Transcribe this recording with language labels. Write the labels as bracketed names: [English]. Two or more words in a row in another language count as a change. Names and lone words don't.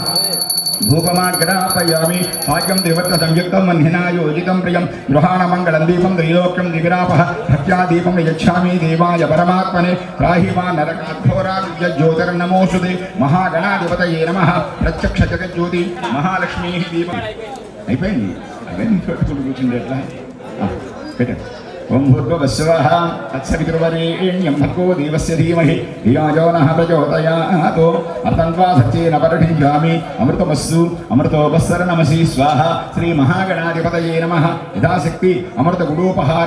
[Sanskrit] धूपमाग्रापयामि भाग्यं देवत्वसंयुक्तं वह्निना योजितं प्रियं गृहाणमङ्गलं दीपं त्रैलोक्यं दिविरापः भक्त्यादीपं यच्छामि देवाय परमात्मने त्राहि मा नरकाघोराज्योतिर्नमोऽस्तुते महागणाधिपतये नमः प्रत्यक्षजगज्योति महालक्ष्मीः दीपम् [Telugu] అయిపోయింది కూర్చుండే ఎట్లా పెట్టండి [Sanskrit] ओम भूर्भुवस्सुवः तत्सवितुर्वरेण्यं भर्गो देवस्य धीमहि धियो यो नः प्रचोदयात् अतन्वा सत्येन परिषिञ्जामि अमृतमस्सु अमृतोपस्सरणमसि स्वाहा श्री महागणाधिपतये नमः यथाशक्ति अमृतगुडोपहार